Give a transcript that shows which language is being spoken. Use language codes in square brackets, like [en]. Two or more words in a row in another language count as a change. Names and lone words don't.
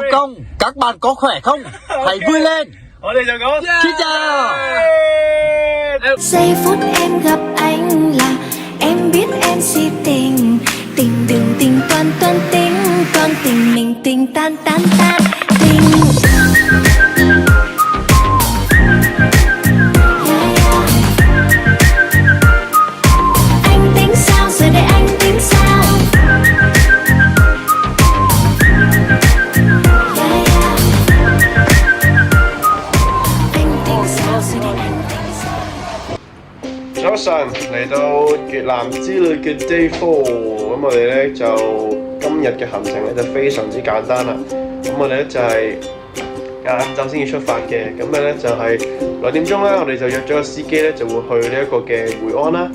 [vi] công, các bạn có khỏe không? Hãy vui lên. [yue] 我哋就講 [vi] Xin chào. Giây phút em gặp anh là em biết em si tình. Tình đừng tình toan toan tính, còn tình mình tình tan tan tan tình. Anh tính sao giờ đây anh tính sao? Anh tính sao giờ đây anh tính sao? [yue] 早晨嚟到越南之旅嘅 Day 4，咁我哋咧就今日嘅行程咧就非常之簡單啦。咁我哋咧就係晏晝先至出發嘅，咁咧就係2點鐘咧，我哋就約咗個司機咧就會去呢一個嘅會安啦。